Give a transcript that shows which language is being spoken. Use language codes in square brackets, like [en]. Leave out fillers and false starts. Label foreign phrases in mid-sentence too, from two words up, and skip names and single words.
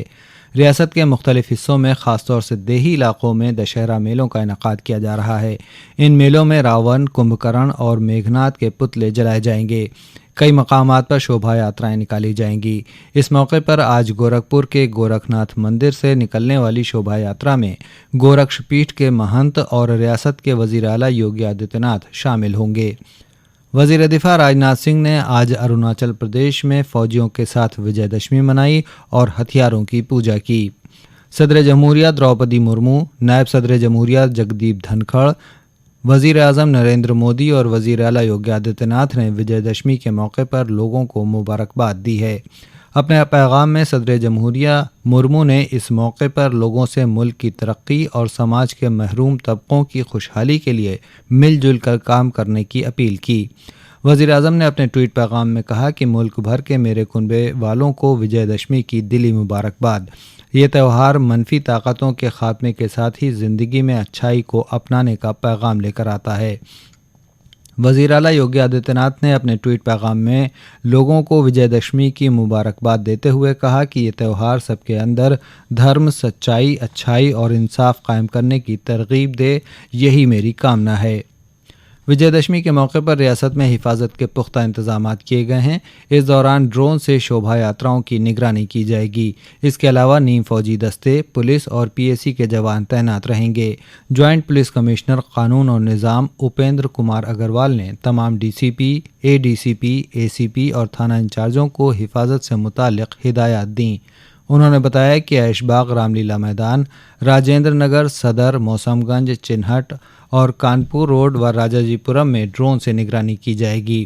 [ur] ریاست کے مختلف حصوں میں خاص طور سے دیہی علاقوں میں دشہرا میلوں کا انعقاد کیا جا رہا ہے۔ ان میلوں میں راون، کمبھکرن اور میگھناد کے پتلے جلائے جائیں گے۔ کئی مقامات پر شوبھا یاترائیں نکالی جائیں گی۔ اس موقع پر آج گورکھپور کے گورکھ ناتھ مندر سے نکلنے والی شوبھا یاترا میں گورکش پیٹھ کے مہنت اور ریاست کے وزیر اعلیٰ یوگی آدتیہ ناتھ شامل ہوں گے۔ وزیر دفاع راجناتھ سنگھ نے آج اروناچل پردیش میں فوجیوں کے ساتھ وجے دشمی منائی اور ہتھیاروں کی پوجا کی۔ صدر جمہوریہ دروپدی مرمو، نائب صدر جمہوریہ جگدیپ دھنکھڑ، وزیر اعظم نریندر مودی اور وزیر اعلیٰ یوگی آدتیہ ناتھ نے وجے دشمی کے موقع پر لوگوں کو مبارکباد دی ہے۔ اپنے پیغام میں صدر جمہوریہ مرمو نے اس موقع پر لوگوں سے ملک کی ترقی اور سماج کے محروم طبقوں کی خوشحالی کے لیے مل جل کر کام کرنے کی اپیل کی۔ وزیر اعظم نے اپنے ٹویٹ پیغام میں کہا کہ ملک بھر کے میرے کنبے والوں کو وجے دشمی کی دلی مبارکباد۔ یہ تہوار منفی طاقتوں کے خاتمے کے ساتھ ہی زندگی میں اچھائی کو اپنانے کا پیغام لے کر آتا ہے۔ وزیر اعلیٰ یوگی آدتیہ ناتھ نے اپنے ٹویٹ پیغام میں لوگوں کو وجے دشمی کی مبارکباد دیتے ہوئے کہا کہ یہ تہوار سب کے اندر دھرم، سچائی، اچھائی اور انصاف قائم کرنے کی ترغیب دے، یہی میری کامنا ہے۔ وجے دشمی کے موقع پر ریاست میں حفاظت کے پختہ انتظامات کیے گئے ہیں۔ اس دوران ڈرون سے شوبھا یاتراؤں کی نگرانی کی جائے گی۔ اس کے علاوہ نیم فوجی دستے، پولیس اور پی ایس سی کے جوان تعینات رہیں گے۔ [en] joint police commissioner [ur] قانون اور نظام اپیندر کمار اگروال نے تمام ڈی سی پی، اے ڈی سی پی، اے سی پی اور تھانہ انچارجوں کو حفاظت سے متعلق ہدایات دیں۔ انہوں نے بتایا کہ ایش باغ، رام لیلا میدان، راجندر نگر، صدر، موسم گنج، چنہٹ اور کانپور روڈ و راجا جی پورم میں ڈرون سے نگرانی کی جائے گی۔